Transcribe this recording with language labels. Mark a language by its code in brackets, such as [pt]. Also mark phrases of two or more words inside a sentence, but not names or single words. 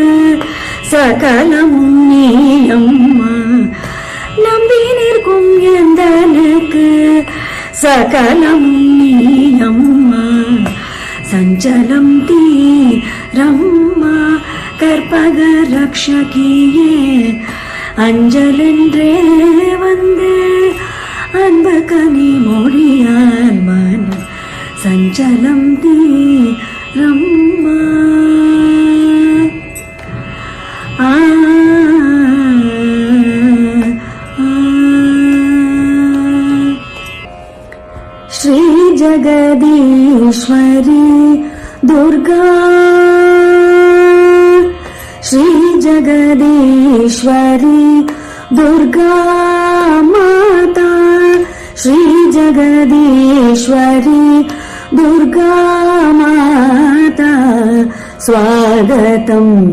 [ta] சகலமும் நீயம்மா, நம்பி நிற்கும் எந்தனுக்கு சகலமும் நீயம்மா, சஞ்சலம் தீரம்மா, கற்பக ரக்ஷகியே அஞ்சலென்றே வந்து அன்பு கனி மொழியால் மன சஞ்சலம் தீரம்மா. [sa] श्री जगदीश्वरी दुर्गा, श्री जगदीश्वरी दुर्गा माता, श्री जगदीश्वरी दुर्गा माता, स्वागतं